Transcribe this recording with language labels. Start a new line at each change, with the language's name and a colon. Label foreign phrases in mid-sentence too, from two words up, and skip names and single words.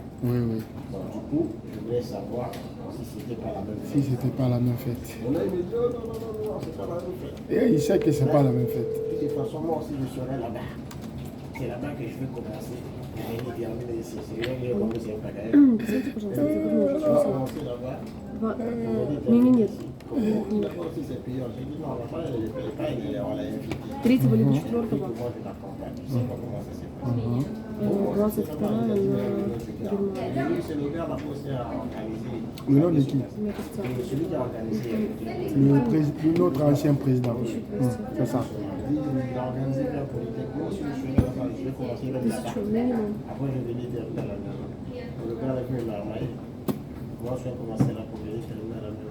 French: Donc du coup, je voulais savoir si c'était pas la même fête. Si c'était pas la même fête. On a dit non, c'est pas la même fête. Et il sait que c'est pas la même fête. De toute façon, moi aussi je serai là-bas. C'est là-bas que je vais commencer. Terminer ici. C'est là que je vais commencer à payer.
Russian: Посмотрите, пожалуйста, я загружу уже.
French: Je vais commencer là-bas.
Russian: Нет.
French: D'accord, si c'est payant. J'ai dit non, on ne paye pas, on l'a invité.
Russian: 3-го либо 4-го.
French: Moi, je l'accompagne. Je sais pas comment ça s'est passé.
Russian: 22 на Германию.
French: Lui, c'est le gars là-bas aussi à organiser. Le nom de qui?
Russian: Мне кажется,
French: C'est celui qui a organisé. Notre ancien président. C'est ça. Il a organisé la politique. Moi aussi, je suis là, je vais commencer le matin.
Russian: 1000 минимум.
French: Après, je vais aller vers la maison. Le gars avec mes marmailles. Moi, je vais commencer la première, terminer à la maison.